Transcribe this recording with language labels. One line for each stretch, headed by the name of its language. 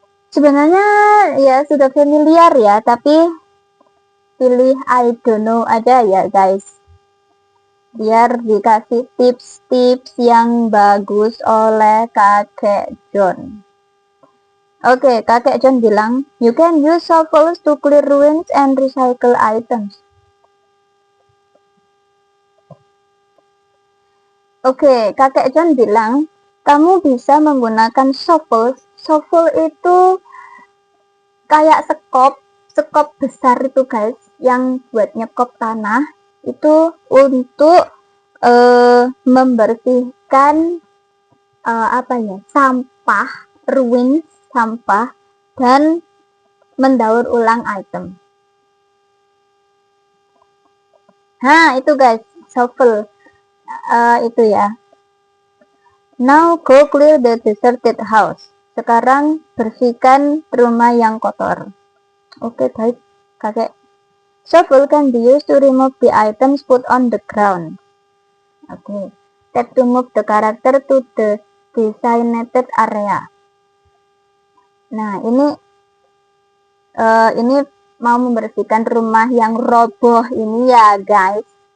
Indonesian: Sebenarnya ya sudah familiar ya, tapi pilih
English: I don't know
Indonesian: aja ya guys. Biar dikasih tips-tips yang bagus oleh kakek John. Oke, kakek John bilang,
English: you can use shovels to clear ruins and recycle items.
Indonesian: Oke, kakek John bilang, kamu bisa menggunakan shovel. Shovel itu kayak sekop besar itu guys, yang buat nyekop tanah. Itu untuk membersihkan sampah, ruins sampah, dan mendaur ulang item. Nah itu guys, shovel itu ya.
English: Now go clear the deserted house.
Indonesian: Sekarang bersihkan rumah yang kotor. Oke, baik kakek.
English: Shovel can be used to remove the items put on the ground. Okay. Tap to move the character to the designated area.
Indonesian: Nah, ini mau membersihkan rumah yang roboh ini ya, guys.